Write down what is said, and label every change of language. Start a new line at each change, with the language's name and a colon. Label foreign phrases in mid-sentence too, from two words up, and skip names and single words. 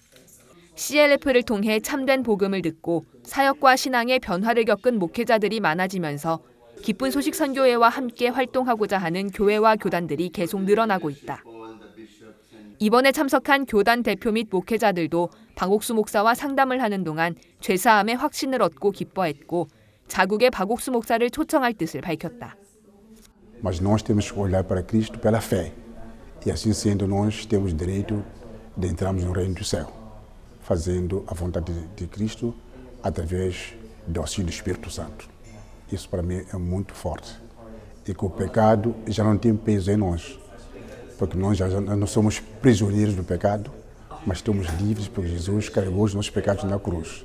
Korean: CLF를 통해 참된 복음을 듣고 사역과 신앙의 변화를 겪은 목회자들이 많아지면서 기쁜 소식 선교회와 함께 활동하고자 하는 교회와 교단들이 계속 늘어나고 있다. 이번에 참석한 교단 대표 및 목회자들도 박옥수 목사와 상담을 하는 동안 죄사함의 확신을 얻고 기뻐했고 자국의 박옥수 목사를 초청할 뜻을 밝혔다.
Portuguese: Mas nós temos que olhar para Cristo pela fé. E assim sendo, nós temos direito de entrarmos no reino do céu, fazendo a vontade de Cristo através do auxílio do Espírito Santo. Isso para mim é muito forte. E que o pecado já não tem peso em nós, porque nós já não somos prisioneiros do pecado, mas estamos livres porque Jesus carregou os nossos pecados na cruz.